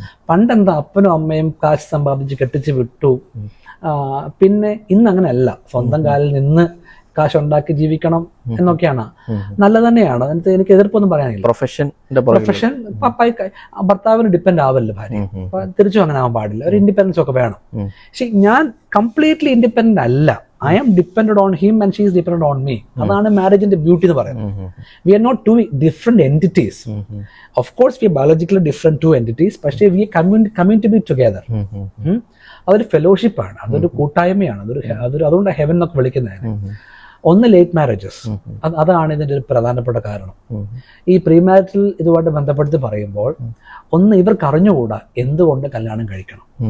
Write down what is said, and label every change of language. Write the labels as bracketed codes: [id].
[ml] പണ്ടെന്താ, അപ്പനും അമ്മയും കാശ് സമ്പാദിച്ച് കെട്ടിച്ച് വിട്ടു. പിന്നെ ഇന്ന് അങ്ങനെ അല്ല, സ്വന്തം കാലിൽ നിന്ന് കാശുണ്ടാക്കി ജീവിക്കണം എന്നൊക്കെയാണ്. നല്ല തന്നെയാണ്, എനിക്ക് എതിർപ്പൊന്നും പറയാനില്ല. പ്രൊഫഷൻ ഭർത്താവിന് ഡിപ്പെൻഡ് ആവല്ലോ ഭാര്യ. തിരിച്ചും അങ്ങനെ ആവാൻ പാടില്ല, ഒരു ഇൻഡിപെൻഡൻസ് ഒക്കെ വേണം. പക്ഷെ ഞാൻ കംപ്ലീറ്റ്ലി ഇൻഡിപെൻഡന്റ് അല്ല. [en] I am dependent on him and she is dependent on me. [ml] അതാണ് മാരേജിന്റെ ബ്യൂട്ടി എന്ന് പറയുന്നത്. [en] We are not two different entities. Of course we are biologically different two entities, [ml] പക്ഷേ [en] we coming to be together. [ml] അതൊരു ഫെലോഷിപ്പാണ്, അതൊരു കൂട്ടായ്മയാണ്, അതുകൊണ്ട് heaven എന്നൊക്കെ വിളിക്കുന്നത്. ഒന്ന്, ലേറ്റ് മാരേജസ്, അതാണ് ഇതിന്റെ ഒരു പ്രധാനപ്പെട്ട കാരണം. ഈ പ്രീ മാരിറ്റൽ ഇതുമായിട്ട് ബന്ധപ്പെടുത്തി പറയുമ്പോൾ, ഒന്ന്, ഇവർക്ക് അറിഞ്ഞുകൂടാ എന്തുകൊണ്ട് കല്യാണം കഴിക്കണം.